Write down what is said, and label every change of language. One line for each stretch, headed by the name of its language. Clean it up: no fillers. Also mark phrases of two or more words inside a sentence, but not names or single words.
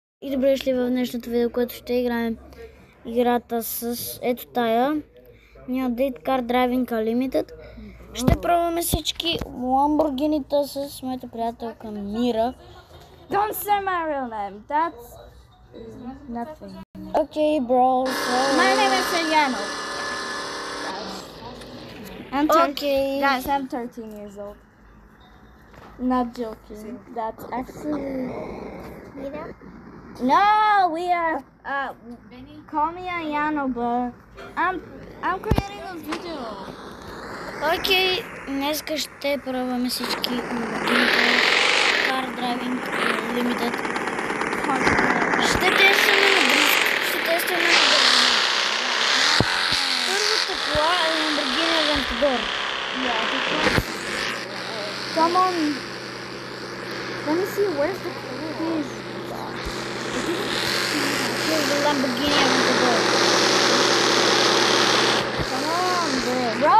Bulgarian: И добре дошли в днешното видео, което ще играем играта с ето тая New Update Car Driving Unlimited. Ще пробваме всички ламборгинита с моята приятелка Мира.
English: Don't say my real name. That's nothing. Okay, bro. So... My name is Eliano. Guys, I'm 13 years old. Not joking. That's actually... No, we are. Call me Eliano, but I'm creating a video.
Bulgarian: Окей, днеска ще пробваме всички ламборгинита Car Driving Unlimited. Ще тестваме на дрифт, ще тестваме на бързина. Първата кола е Lamborghini Aventador.
English: Yeah, because... Come on. Let me see, where's the keys? Here's the Lamborghini Aventador. Come on, bro.